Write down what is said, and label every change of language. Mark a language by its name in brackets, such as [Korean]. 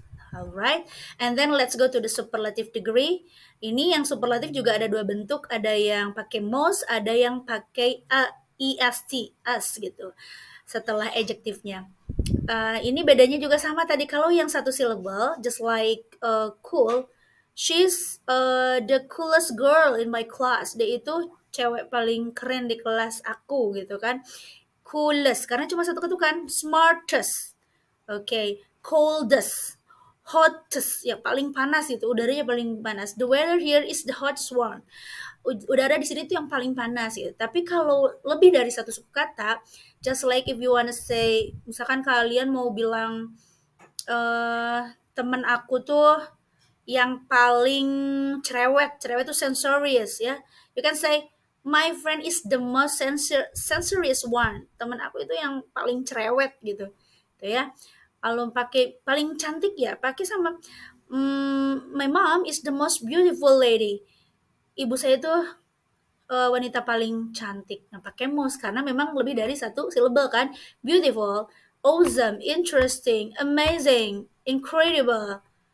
[English] Alright, and then let's go to the superlative degree. [Indonesian] Ini yang superlatif juga ada dua bentuk, ada yang pakai most, ada yang pakai est, as gitu. Setelah adjektifnya. Ini bedanya juga sama tadi. Kalau yang satu syllable, [English] just like cool, she's the coolest girl in my class. [Indonesian] Dia itu cewek paling keren di kelas aku gitu kan. Coolest, karena cuma satu ketukan. Smartest, okay. Coldest, hottest, ya paling panas itu, udaranya paling panas. [English] The weather here is the hottest one. [Indonesian] Udara di sini tuh yang paling panas gitu. Tapi kalau lebih dari satu suku kata, [English] just like if you wanna say, [Indonesian] misalkan kalian mau bilang temen aku tuh yang paling cerewet tuh sensorious ya. [English] You can say my friend is the most sensorious one. [Indonesian] Temen aku itu yang paling cerewet gitu. Tuh ya. Kalau pakai paling cantik ya pakai sama [English] My mom is the most beautiful lady. [Indonesian] Ibu saya tuh wanita paling cantik. Nah, pakai most karena memang lebih dari satu syllable kan. [English] Beautiful, awesome, interesting, amazing, incredible.